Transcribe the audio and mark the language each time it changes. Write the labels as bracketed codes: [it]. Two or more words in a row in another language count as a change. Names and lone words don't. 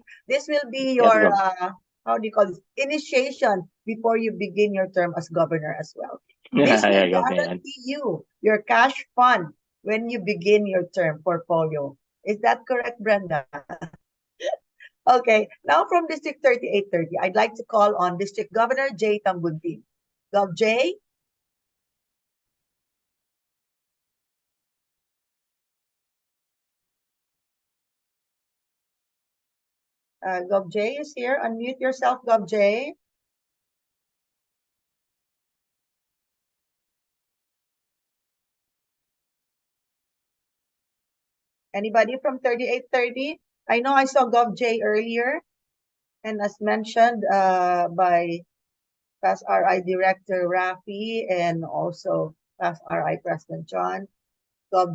[en] This will be your how do you call this, initiation before you begin your term as governor as well. This will guarantee you your cash fund when you begin your term for polio. Is that correct, Brenda? Okay, now from District 3830, I'd like to call on District Governor J. Tambuntin. Gov. J. Gov. J is here. Unmute yourself, Gov. J. Anybody from 3830? I know I saw Gov. J earlier. And as mentioned by past RI Director Rafi and also past RI President John, Gov.